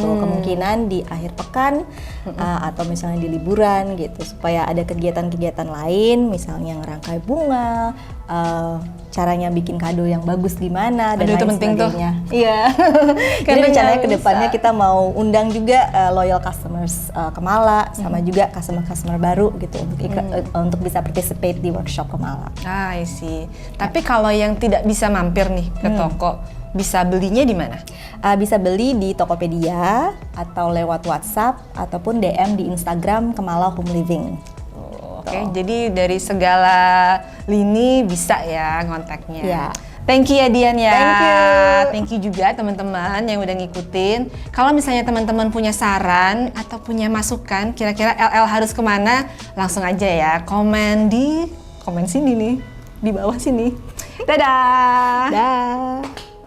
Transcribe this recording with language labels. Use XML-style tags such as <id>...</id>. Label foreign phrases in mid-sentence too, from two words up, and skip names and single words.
<id>Kemungkinan di akhir pekan atau misalnya di liburan gitu, supaya ada kegiatan-kegiatan lain, misalnya ngerangkai bunga, caranya bikin kado yang bagus gimana dan Aduh, itu lain penting tuh. sebagainya. Iya. Jadi Karena rencananya nggak kedepannya bisa. kita mau undang juga</id> <en>loyal customers</en> <id>Kemala, sama juga customer-customer baru gitu untuk bisa participate di workshop Kemala.</id> <en>I see.</en> <id>Tapi kalau yang tidak bisa mampir nih ke toko, bisa belinya di mana? Bisa beli di Tokopedia atau lewat WhatsApp ataupun DM di Instagram Kemala Home Living. Oke, jadi dari segala lini bisa ya ngontaknya. Ya.</id> <en>Thank you</en> <id>ya Dian ya.</id> <en>Thank you. Thank you</en> <id>juga teman-teman yang udah ngikutin. Kalau misalnya teman-teman punya saran atau punya masukan, kira-kira LL harus kemana, langsung aja ya komen sini nih, di bawah sini. Dadah. Dah.</id>